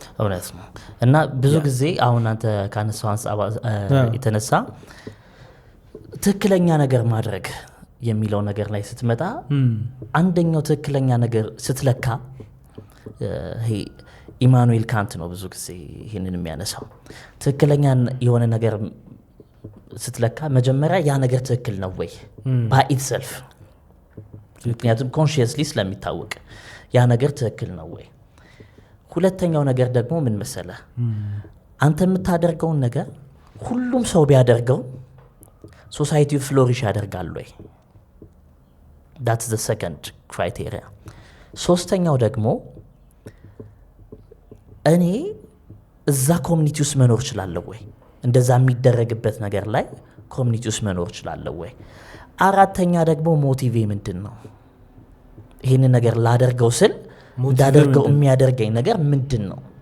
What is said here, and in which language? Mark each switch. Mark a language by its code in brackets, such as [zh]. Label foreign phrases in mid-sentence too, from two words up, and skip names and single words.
[am] እውነት ነው። እና ብዙ ጊዜ አሁን አንተ ካነሳው አንጻር የተነሳ ትክክለኛ ነገር ማድረግ የሚለው ነገር ላይ ስትመጣ አንደኛው ትክክለኛ ነገር ስትለካ ይሄ ኢማኑኤል ካንት ነው ብዙ ጊዜ ይህንን የሚያነሳው። ትክክለኛ የሆነ ነገር ስትለካ መጀመሪያ ያ ነገር ትክክል ነው ወይ [en] by itself፣ [am] ምክንያቱም ኮንሽየስሊ ስለሚታወቅ ያ ነገር ትክክል ነው ወይ። ሁለተኛው ነገር ደግሞ ምን መሰለህ፣ አንተ የምታደርገውን ነገር ሁሉም ሰው ቢያደርገው ሶሳይቲው ፍሎሪሽ ያደርጋል ወይ? [en] that's the second criteria። [am] ሶስተኛው ደግሞ እኔ እዛ ኮሚኒቲ ውስጥ መኖር እችላለሁ ወይ? እንደዛ የሚደረግበት ነገር ላይ ኮሚኒቲ ውስጥ መኖር እችላለሁ ወይ? አራተኛ ደግሞ ሞቲቬ ምንድን ነው? ይህንን ነገር ላደርገው ስል እንዳደርገው የሚያደርገኝ ነገር ምንድን ነው?